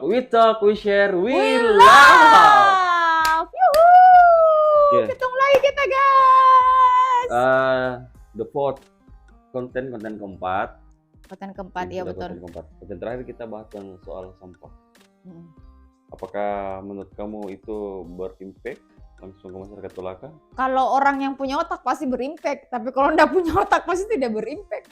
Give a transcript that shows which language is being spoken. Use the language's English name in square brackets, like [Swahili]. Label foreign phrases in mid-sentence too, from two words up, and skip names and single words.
[English] We talk, we share, we love. Yuhu! Yeah. [Indonesian] Ketemu lagi kita, guys. [English] The fourth [Indonesian] konten keempat. Konten keempat, iya betul. Konten terakhir kita bahas soal sampah. Apakah menurut kamu itu berimpact langsung ke masyarakat Tolaka? Kalau orang yang punya otak pasti berimpact, tapi kalau nggak punya otak pasti tidak berimpact.